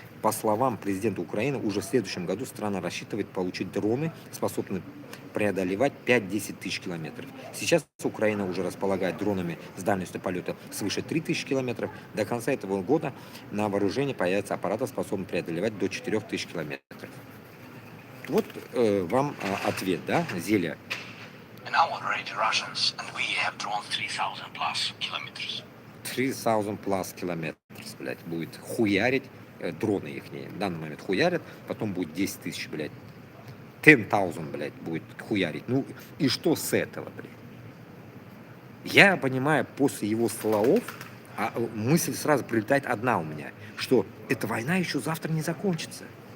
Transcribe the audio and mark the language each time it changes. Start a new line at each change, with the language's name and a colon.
Russian: По словам президента Украины, уже в следующем году страна рассчитывает получить дроны, способные преодолевать 5-10 тысяч километров. Сейчас Украина уже располагает дронами с дальностью полета свыше 3000 километров. До конца этого года на вооружении появятся аппараты, способные преодолевать до 4000 километров. Вот вам ответ, да, Зеля?
English: And now already Russians, and we have drones 3000 plus kilometers.
Russian: 3000 plus километров, блядь, будет хуярить, дроны их в данный момент хуярят, потом будет 10 тысяч, блядь, 10,000, блядь, будет хуярить. Ну и что с этого, блядь? Я понимаю, после его слов, мысль сразу прилетает одна у меня, что эта война еще завтра не закончится.